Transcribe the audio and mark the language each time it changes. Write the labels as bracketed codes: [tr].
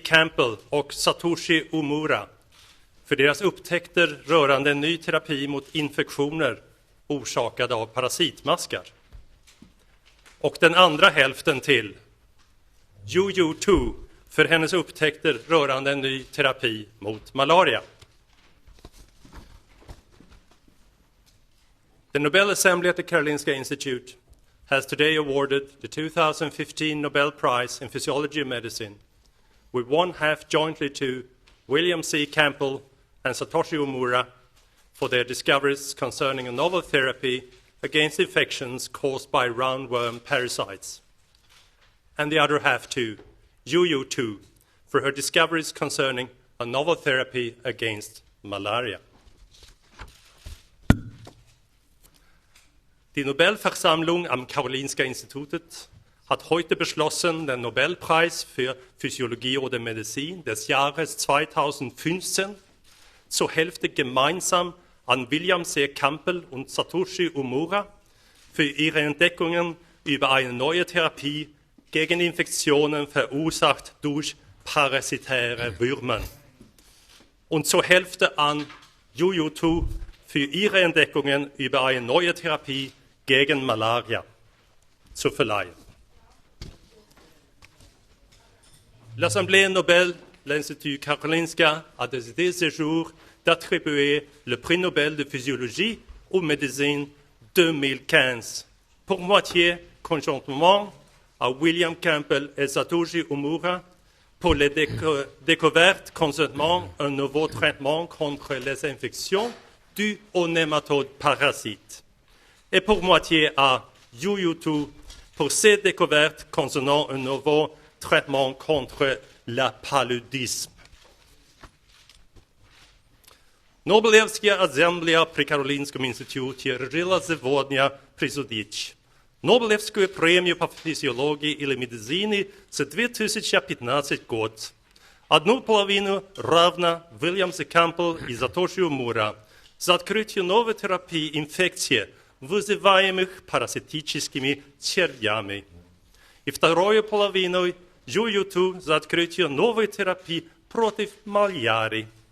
[sv] Campbell och Satoshi Ōmura för deras upptäckter rörande en ny terapi mot infektioner orsakade av parasitmaskar. Och den andra hälften till Youyou Tu för hennes upptäckter rörande en ny terapi mot malaria. [en] The Nobel Assembly at the Karolinska Institute has today awarded the 2015 Nobel Prize in Physiology and Medicine, with one half jointly to William C. Campbell and Satoshi Ōmura for their discoveries concerning a novel therapy against infections caused by roundworm parasites, and the other half to Youyou Tu for her discoveries concerning a novel therapy against malaria. [de] Die Nobelversammlung am Karolinska Institutet hat heute beschlossen, den Nobelpreis für Physiologie oder Medizin des Jahres 2015 zur Hälfte gemeinsam an William C. Campbell und Satoshi Ōmura für ihre Entdeckungen über eine neue Therapie gegen Infektionen verursacht durch parasitäre Würmer. Und zur Hälfte an Youyou Tu für ihre Entdeckungen über eine neue Therapie gegen Malaria zu verleihen. [fr] L'Assemblée Nobel, l'Institut Karolinska a décidé ce jour d'attribuer le prix Nobel de physiologie ou médecine 2015, pour moitié conjointement à William Campbell et Satoshi Ōmura pour les découvertes concernant un nouveau traitement contre les infections dues aux nématodes parasites, et pour moitié à Youyou Tu pour ses découvertes concernant un nouveau traitement contre la paludisme. [ru] Nobelevская ассамблея при Каролинском институте решила сегодня присудить Нобелевскую премию по физиологии или медицине за 2015 год. Одну половину равна William C. Campbell и Satoshi Ōmura за открытие новой терапии инфекций, вызываемых паразитическими червями. И вторую половину Youyou Tu за открытие новой терапии против малярии.